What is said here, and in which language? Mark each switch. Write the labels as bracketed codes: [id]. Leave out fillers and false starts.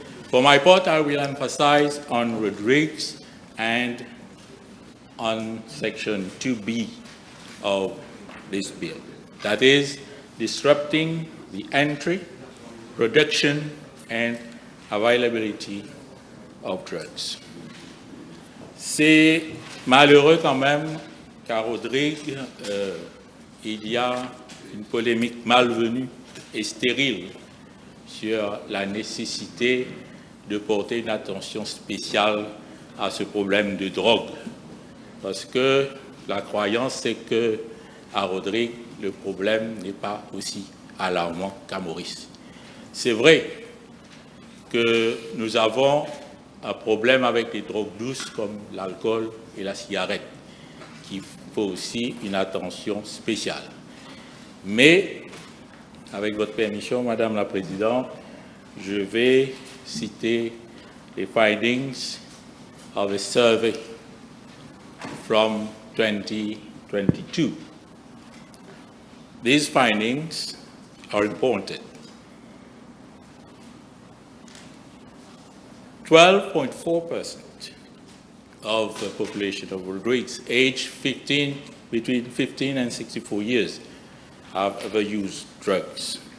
[en] For my part, I will emphasize on Rodrigues and on Section 2B of this bill. That is, disrupting the entry, production, and availability of drugs. [fr] C'est malheureux quand même qu'à Rodrigues, il y a une polémique malvenue et stérile sur la nécessité de porter une attention spéciale à ce problème de drogue. Parce que la croyance, c'est que à Rodrigues, le problème n'est pas aussi alarmant qu'à Maurice. C'est vrai que nous avons un problème avec les drogues douces comme l'alcool et la cigarette, qu'il faut aussi une attention spéciale. Mais, avec votre permission, Madame la Présidente, je vais citer les [en] findings of a survey from 2022. These findings are important. 12.4% of the population of Rodrigues aged between 15 and 64 years have ever used drugs.